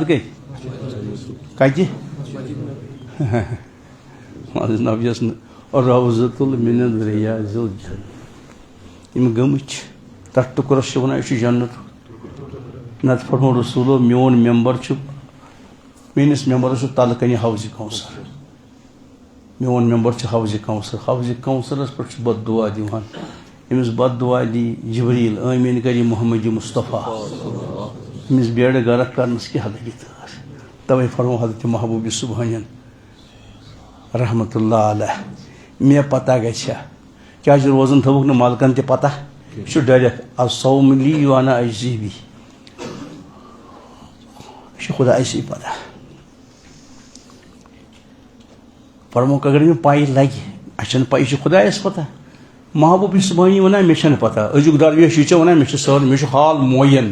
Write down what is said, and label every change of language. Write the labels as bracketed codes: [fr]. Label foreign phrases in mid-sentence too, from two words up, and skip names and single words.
[ks] ادٕ کتہِ منٛزٕ نبیس نہٕ. [ar] روضۃ من ریاض الجنہ. [ks] یِم گٔمٕتۍ چھِ تتھ ٹُکرس چھِ ونان یہِ چھُ جنت. نتہٕ فرمو رسوٗلو میون ممبر چھُ میٲنِس ممبرس چھُ تلہٕ کنہِ حوضِ کوثر. میون ممبر چھُ حوضِ کوثر. حوضِ کوثرس پٮ۪ٹھ چھُ بد دُعا دِوان. أمِس بد دُعا دی جبریٖل آمیٖن کری محمد مصطفیٰ. أمِس بیڑٕ غرق کرنس کیٛاہ لگہِ تٲر. توے فرمو حضرت محبوبِ سبحانین [ar] رحمتہ اللہ علیہ [ks] مےٚ پتہ گژھِ ہا. کیٛازِ روزن تھوٚوُکھ نہٕ ملکن تہِ پتہ. یہِ چھُ ڈرٮ۪کھ [ar] الصوم لی وانا اجزی بی. [ks] یہِ چھُ خۄدایسٕے پتہ. فرموکھ اگر مےٚ پاے لگہِ اَسہِ چھنہٕ پاے یہِ چھُ خۄدایس پتہ. محبوبِ سبحانی ونان مےٚ چھنہٕ پتہ. أزیُک درویش یہِ ژےٚ ونان مےٚ چھُ سٲلِم مےٚ چھُ حال موین.